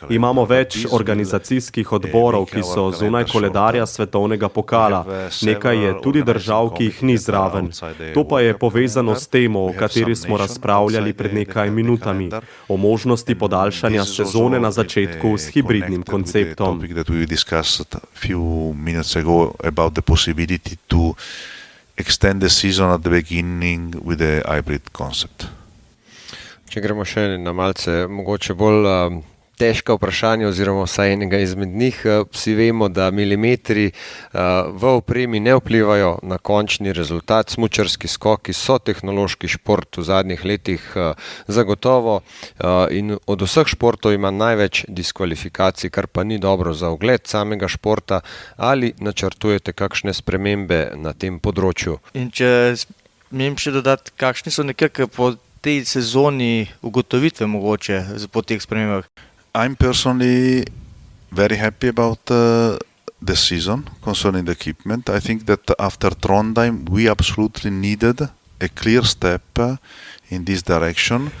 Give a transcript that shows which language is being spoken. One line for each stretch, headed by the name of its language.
Slovenian: Imamo več organizacijskih odborov, ki so zunaj koledarja svetovnega pokala. Nekaj je tudi držav, ki jih ni zraven. To pa je povezano s temo, o kateri smo razpravljali pred nekaj minutami, o možnosti podaljšanja sezone na začetku s hibridnim konceptom.
English: That we discussed a few minutes ago about the possibility to extend the season at the beginning with a hybrid concept.
Slovenian: Če gremo še na malce mogoče bolj težka vprašanja oziroma vsaj enega izmed njih, vsi vemo, da milimetri v opremi ne vplivajo na končni rezultat. Smučarski skoki so tehnološki šport v zadnjih letih zagotovo in od vseh športov ima največ diskvalifikacij, kar pa ni dobro za ugled samega športa. Ali načrtujete kakšne spremembe na tem področju? In če smem še dodati, kakšni so nekako po tej sezoni ugotovitve mogoče po teh spremembah?
English: I'm personally very happy about the season concerning the equipment. I think that after Trondheim we absolutely needed a clear step in this direction.